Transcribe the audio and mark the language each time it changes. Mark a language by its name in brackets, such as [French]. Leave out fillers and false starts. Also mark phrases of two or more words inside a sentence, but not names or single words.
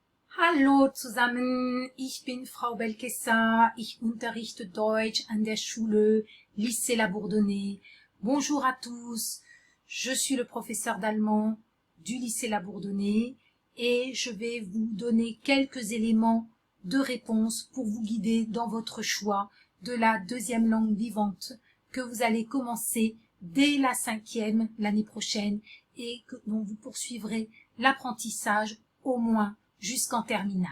[German] Hallo zusammen, ich bin Frau Belkessa, ich unterrichte Deutsch an der Schule Lycée La Bourdonnais. [French] Bonjour à tous, je suis le professeur d'allemand du Lycée La Bourdonnais et je vais vous donner quelques éléments de réponse pour vous guider dans votre choix de la deuxième langue vivante que vous allez commencer dès la 5e l'année prochaine et dont vous poursuivrez l'apprentissage au moins jusqu'en terminale.